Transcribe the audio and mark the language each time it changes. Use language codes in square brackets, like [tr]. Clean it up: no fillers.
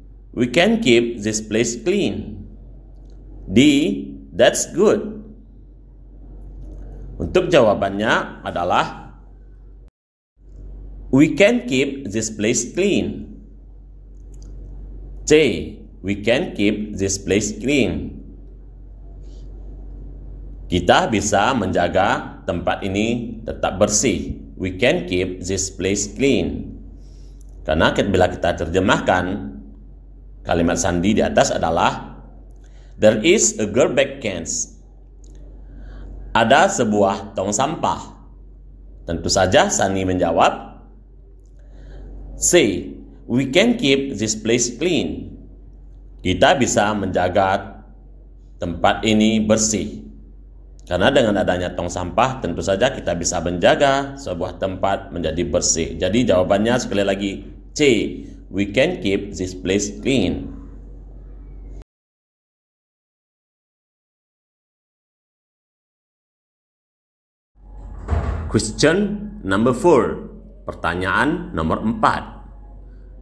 [en] We can keep this place clean. D. That's good. [id] Untuk jawabannya adalah [en] we can keep this place clean. C. We can keep this place clean. [id] Kita bisa menjaga tempat ini tetap bersih. [en] We can keep this place clean. [id] Karena bila kita terjemahkan kalimat sandi di atas adalah [en] there is a garbage can. [id] Ada sebuah tong sampah. Tentu saja Sunny menjawab C. [en] We can keep this place clean. [id] Kita bisa menjaga tempat ini bersih. Karena dengan adanya tong sampah, tentu saja kita bisa menjaga sebuah tempat menjadi bersih. Jadi jawabannya sekali lagi C. [en] We can keep this place clean. Question number 4. [id] Pertanyaan nomor 4.